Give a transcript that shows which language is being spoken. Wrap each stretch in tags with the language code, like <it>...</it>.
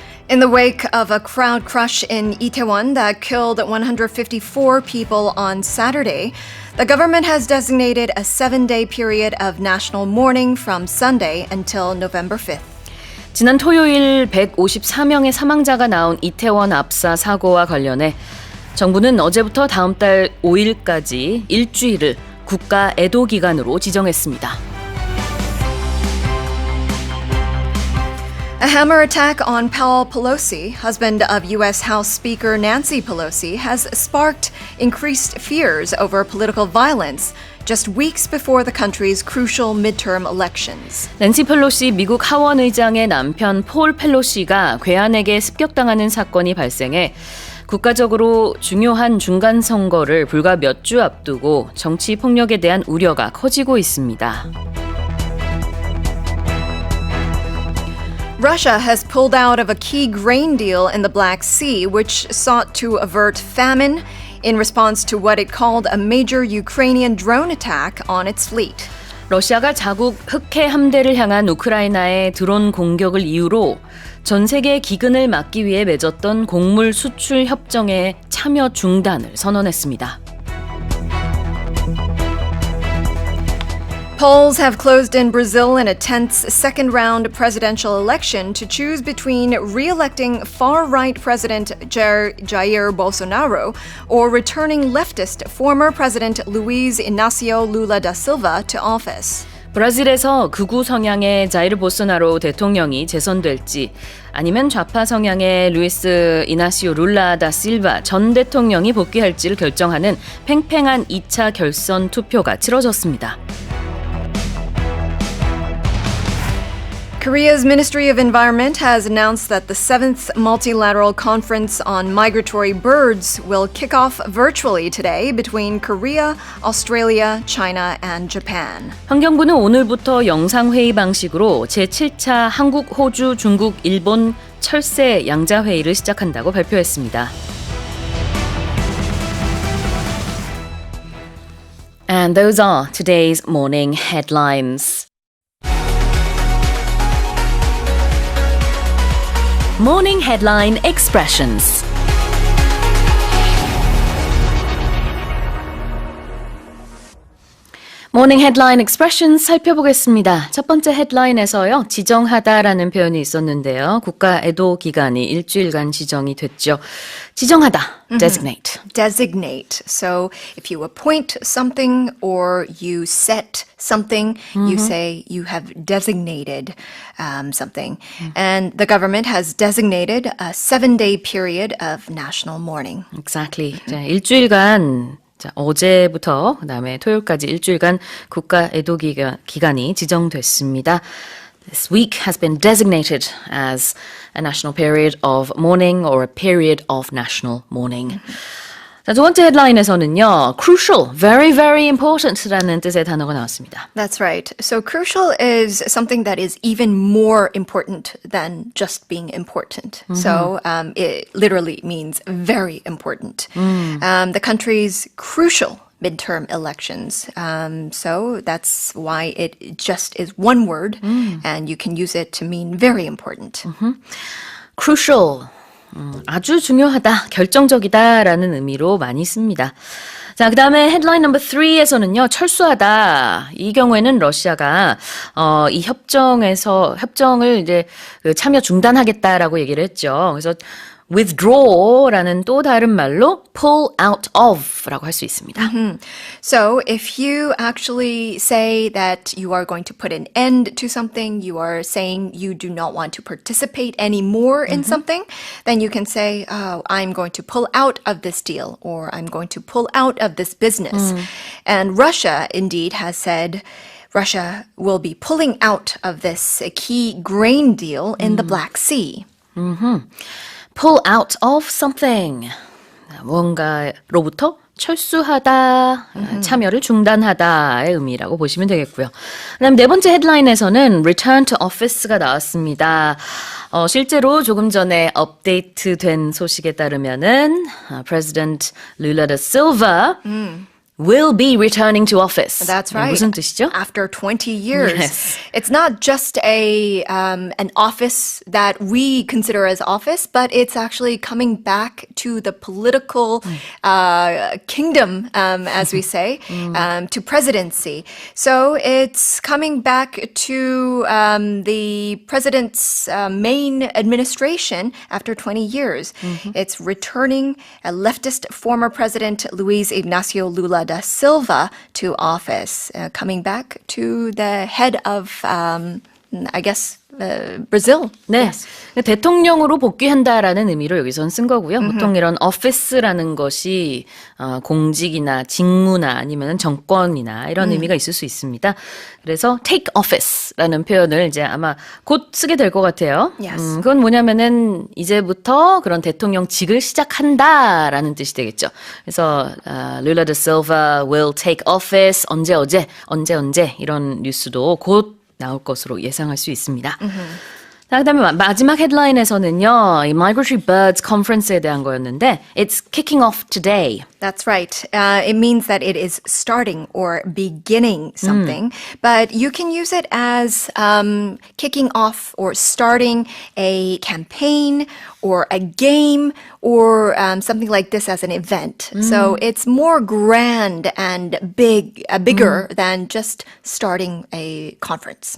<en>In the wake of a crowd crush in Itaewon that killed 154 people on Saturday, the government has designated a 7-day period of national mourning from Sunday until November 5th.</en> <ko>지난 토요일 154명의 사망자가 나온 이태원 압사 사고와 관련해 정부는 어제부터 다음 달 5일까지 일주일을 국가 애도 기간으로 지정했습니다.</ko> <en>A hammer attack on Paul Pelosi, husband of U.S. House Speaker Nancy Pelosi, has sparked increased fears over political violence just weeks before the country's crucial midterm elections.</en> <ko>낸시 펠로시 미국 하원 의장의 남편 폴 펠로시가 괴한에게 습격당하는 사건이 발생해 국가적으로 중요한 중간 선거를 불과 몇 주 앞두고 정치 폭력에 대한 우려가 커지고 있습니다.</ko> <en>Russia has pulled out of a key grain deal in the Black Sea, which sought to avert famine in response to what it called a major Ukrainian drone attack on its fleet.</en> <ko>러시아가 자국 흑해 함대를 향한 우크라이나의 드론 공격을 이유로 전 세계 기근을 막기 위해 맺었던 곡물 수출 협정의 참여 중단을 선언했습니다.</ko> <en>Polls have closed in Brazil in a tense second-round presidential election to choose between re-electing far-right President Jair Bolsonaro or returning leftist former President Luiz Inácio Lula da Silva to office.</en> <ko>브라질에서 극우 성향의 자이르 보소나로 대통령이 재선될지 아니면 좌파 성향의 루이스 이나시오 룰라 다 실바 전 대통령이 복귀할지를 결정하는 팽팽한 2차 결선 투표가 치러졌습니다.</ko> <en>Korea's Ministry of Environment has announced that the 7th multilateral conference on migratory birds will kick off virtually today between Korea, Australia, China, and Japan.</en> <ko>환경부는 오늘부터 영상회의 방식으로 제7차 한국, 호주, 중국, 일본 철새 양자회의를 시작한다고 발표했습니다.</ko> <en>And those are today's morning headlines. Morning Headline Expressions. Morning Headline Expressions</en> <ko>살펴보겠습니다. 첫 번째 헤드라인에서요. 지정하다라는 표현이 있었는데요. 국가 애도 기간이 일주일간 지정이 됐죠. 지정하다, designate.</ko> <en>Designate. So if you appoint something or you set something, you say you have designated something. And the government has designated a 7-day period of national mourning. Exactly.</en> <ko>자, 일주일간 자, 어제부터 그다음에 토요일까지 일주일간 국가 애도 기간이 지정됐습니다.</ko> <en>This week has been designated as a national period of mourning or a period of national mourning.</en> <ko>자, 두 번째 헤드라인에서는요. crucial,</ko> <en>very, very important</en> <ko>라는 뜻의 단어가 나왔습니다.</ko> <en>That's right. So crucial is something that is even more important than just being important. So it literally means very important. The country's crucial midterm elections. So that's why it just is one word and you can use it to mean very important. crucial.</en> <ko>아주 중요하다, 결정적이다라는 의미로 많이 씁니다. 자, 그 다음에 헤드라인 넘버 3에서는요, 철수하다. 이 경우에는 러시아가, 이 협정을 이제 참여 중단하겠다라고 얘기를 했죠. 그래서 withdraw라는 또 다른 말로 pull out of라고 할 수 있습니다.</ko> <en>So if you actually say that you are going to put an end to something, you are saying you do not want to participate anymore in something, then you can say, oh, I'm going to pull out of this deal or I'm going to pull out of this business. And Russia indeed has said Russia will be pulling out of this key grain deal in the Black Sea. Pull out of something.</en> <ko>뭔가로부터 철수하다, 참여를 중단하다의 의미라고 보시면 되겠고요. 그다음 네 번째 헤드라인에서는 Return to Office가 나왔습니다. 실제로 조금 전에 업데이트된 소식에 따르면은</ko> <en>President Lula da Silva will be returning to office. That's right.</en> <ko>무슨 뜻이죠?</ko> <en>After 20 years. Yes. It's not just an office that we consider as office, but it's actually coming back to the political kingdom, as we say, to presidency. So it's coming back to the president's main administration after 20 years. It's returning a leftist former president, Luis Ignacio Lula da Silva, to office, coming back to the head of, I guess, Brazil.</en> <ko>네,</ko> <en>Yes.</en> <ko>대통령으로 복귀한다라는 의미로 여기선 쓴 거고요. 보통 이런 office라는 것이 공직이나 직무나 아니면 정권이나 이런 의미가 있을 수 있습니다. 그래서 take office라는 표현을 이제 아마 곧 쓰게 될 것 같아요.</ko> <en>Yes.</en> <ko>그건 뭐냐면은 이제부터 그런 대통령직을 시작한다라는 뜻이 되겠죠. 그래서 Lula da Silva</ko> <en>will take office</en> <ko>언제 이런 뉴스도 곧 나올 것으로 예상할 수 있습니다. 자, 그다음에 마지막 헤드라인에서는요, 이 Migratory Birds Conference에 대한 거였는데,</ko> <en>it's kicking off today. That's right. It means that it is starting or beginning something, but you can use it as kicking off or starting a campaign or a game or something like this as an event. So it's more grand and bigger than just starting a conference.</en>